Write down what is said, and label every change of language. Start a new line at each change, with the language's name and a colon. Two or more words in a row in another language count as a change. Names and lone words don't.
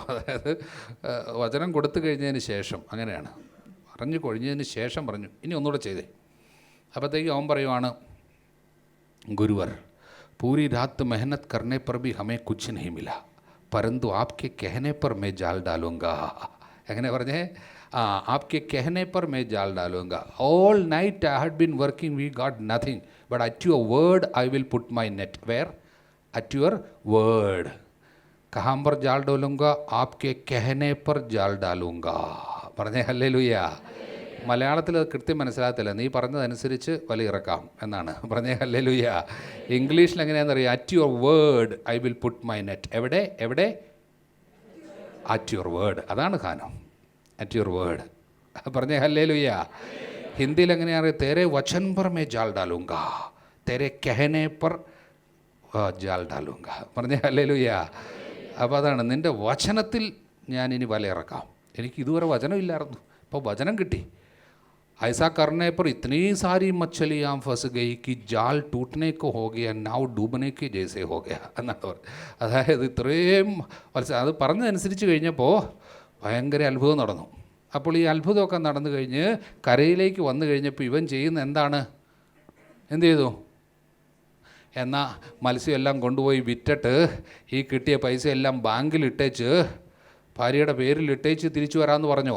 Malayalam: അതായത് വചനം കൊടുത്തു കഴിഞ്ഞതിന് ശേഷം, അങ്ങനെയാണ് പറഞ്ഞു കഴിഞ്ഞതിന് ശേഷം പറഞ്ഞു, ഇനി ഒന്നുകൂടെ ചെയ്തേ. അപ്പോഴത്തേക്കും അവൻ പറയുവാണ്,
Hindi: गुरुवर पूरी रात मेहनत करने पर भी हमें कुछ नहीं मिला, परंतु आपके कहने पर मैं जाल डालूँगा.
Malayalam: എങ്ങനെ പറഞ്ഞേ?
Hindi: आपके कहने पर मैं जाल डालूँगा.
English: All night I had been working, we got nothing, but at your word I will put my net. വെയർ? at your word.
Hindi: कहाँ पर जाल डालूंगा? आपके कहने पर जाल डालूंगा.
Malayalam: പറഞ്ഞേ ഹല്ലേലൂയ. മലയാളത്തിൽ അത് കൃത്യം മനസ്സിലാകത്തില്ല. നീ പറഞ്ഞതനുസരിച്ച് വലയിറക്കാം എന്നാണ് പറഞ്ഞേ. ഹല്ലേലൂയ. ഇംഗ്ലീഷിൽ എങ്ങനെയാണെന്നറിയാം?
English: At your word I will put my net.
Malayalam: എവിടെ എവിടെ?
English: At your word.
Malayalam: അതാണ് ഖാനം.
English: At your word
Malayalam: പറഞ്ഞേ. ഹല്ലേലൂയ. ഹിന്ദിയിൽ എങ്ങനെയാണ്?
Hindi: तेरे वचन पर मैं जाल डालूँगा, तेरे कहने पर जाल डालूँगा, തേരെ കഹനെ പർ ജാൽ ഡാലൂങ്ക.
Malayalam: പറഞ്ഞേ. ഹല്ലേലൂയ. അപ്പോൾ അതാണ്, നിൻ്റെ വചനത്തിൽ ഞാൻ ഇനി വലയിറക്കാം. എനിക്ക് ഇതുവരെ വചനമില്ലായിരുന്നു, ഇപ്പോൾ വചനം കിട്ടി.
Hindi: ऐसा करने पर इतनी सारी मछलियाँ फंस गई कि जाल टूटने को हो गया, नाव डूबने के जैसे हो गया
Malayalam: എന്നാണ് പറഞ്ഞത്. അതായത് ഇത്രയും അത് പറഞ്ഞതനുസരിച്ച് കഴിഞ്ഞപ്പോൾ ഭയങ്കര അത്ഭുതം നടന്നു. അപ്പോൾ ഈ അത്ഭുതമൊക്കെ നടന്നു കഴിഞ്ഞ് കരയിലേക്ക് വന്നു കഴിഞ്ഞപ്പോൾ ഇവൻ ചെയ്യുന്ന എന്താണ്? എന്ത് ചെയ്തു? എന്നാൽ മത്സ്യമെല്ലാം കൊണ്ടുപോയി വിറ്റിട്ട് ഈ കിട്ടിയ പൈസ എല്ലാം ബാങ്കിൽ ഇട്ടേച്ച് ഭാര്യയുടെ പേരിൽ ഇട്ടേച്ച് തിരിച്ചു വരാമെന്ന് പറഞ്ഞോ?